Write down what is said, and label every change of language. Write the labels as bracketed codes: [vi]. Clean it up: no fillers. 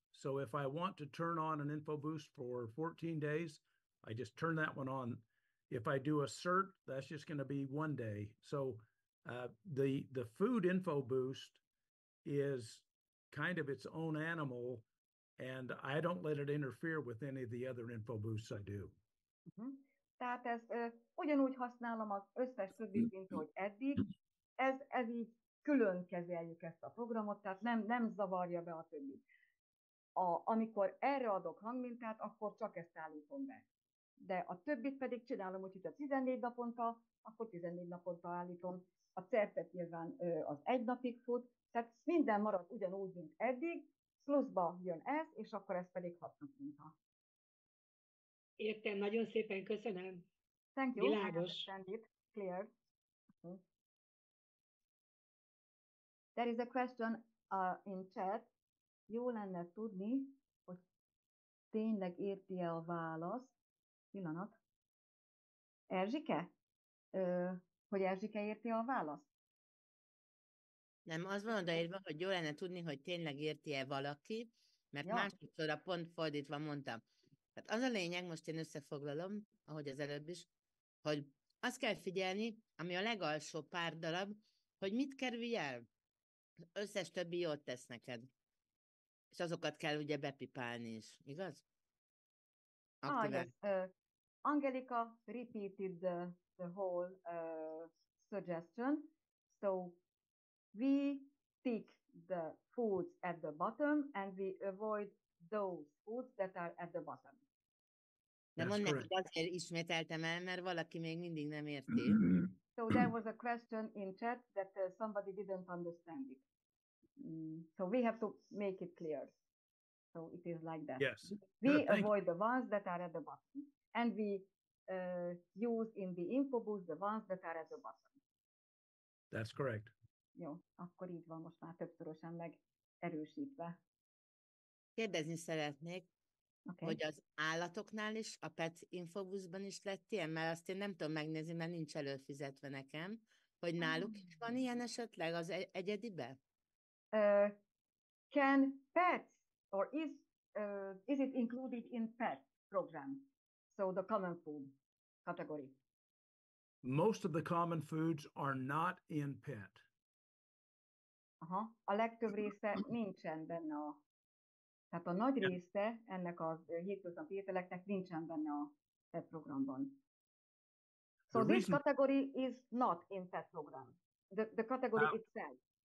[en] So if I want to turn on an info boost for 14 days, I just turn that one on. If I do a cert, that's just going to be 1 day. So the food info boost is kind of its own animal, and I don't let it interfere with any of the other info boosts I do. [hu] Tehát ezt ugyanúgy használom az összes többit, mint hogy eddig. Ez így külön kezeljük ezt a programot, tehát nem zavarja be a többit. Amikor erre adok hangmintát, akkor csak ezt állítom be. De a többit pedig csinálom, hogy a 14 naponta, akkor 14 naponta állítom. A certet nyilván az 1 napig fut, tehát minden marad ugyanúgy, mint eddig, pluszba jön ez, és akkor ez pedig 6 naponta. Értem, nagyon szépen köszönöm. [en] Thank you. [hu] Világos. [en] I understand it. Clear. There is a question in chat. [hu] Jó lenne tudni, hogy tényleg érti-e a választ. Pillanat. Erzsike? Hogy Erzsike érti a választ? Nem, az van odaírva, hogy jó lenne tudni, hogy tényleg érti-e valaki, mert másodszorra pont fordítva mondtam. Tehát az a lényeg, most én összefoglalom, ahogy az előbb is, hogy azt kell figyelni, ami a legalsó pár darab, hogy mit kerülj el. Az összes többi jót tesz neked. És azokat kell ugye bepipálni is, igaz? [en] Yes. Angelika repeated the whole suggestion. So we tick the foods at the bottom, and we avoid those foods that are at the bottom. [hu] De mondd nekik, azért ismételtem el, mert valaki még mindig nem érti. [en] So there was a question in chat that somebody didn't understand it. So we have to make it clear. So it is like that. Yes. We avoid the ones that are at the bottom, and we use in the info boost the ones that are at the bottom. That's correct. [hu] Jó, akkor így van most már többszörösen megerősítve. Kérdezni szeretnék, hogy az állatoknál is, a Pet Infobuszban is lett ilyen, mert azt én nem tudom megnézni, mert nincs előfizetve nekem, hogy náluk is van ilyen esetleg az egyedibe? [en] Can pets, or is it included in pet program? So the common food category. Most of the common foods are not in pet. [hu] Aha, a legtöbb része nincsen benne tehát a nagy része ennek a hétköznapi ételeknek nincsen benne a PET programban. [en] So The this reason- category is not in PET program, the category itself.